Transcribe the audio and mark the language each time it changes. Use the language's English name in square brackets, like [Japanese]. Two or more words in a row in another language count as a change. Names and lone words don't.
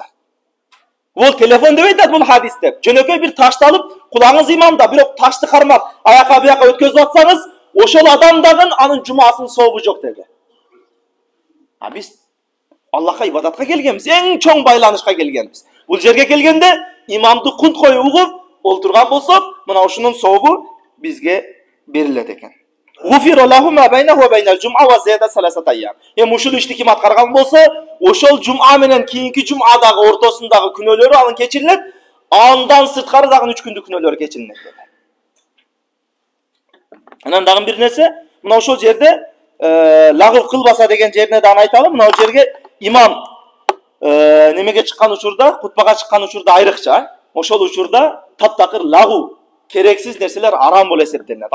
[Kyrgyz] Ол телефон деп айтат бул хадис деп. Жөнөкөй бир ташты алып, кулагыңыз имамда, бирок ташты кармап, аяка бияка өткөзүп атсаңыз, ошол адам дагы анын жумасынын сообу жок деди. Биз Аллахка ибадатка келгенбиз, эң чоң байланышка келгенбиз. Бул жерге келгенде имамды кунт коюп угуп олтурган болсок, мына ушунун сообу бизге берилет экен. [Arabic] غفر له ما بينه وبين الجمعة وزيادة 3 أيام. [Kyrgyz] Ушул ишти ким аткарган болсо, ошол жум'a менен кийинки жум'адагы ортосундагы күнөөлөрү анын кечирилет, андан сырткары дагы 3 күндүк күнөөлөрү кечирилет деди. Анан дагы бир нерсе, мына ошол жерде лагып кылбаса деген жерине дагы айталы, мына жерге имам немеге чыккан учурда, кутбага чыккан учурда айрыкча, ошол учурда таптакыр лагу, керексиз нерселер арам болуп эсептелинет.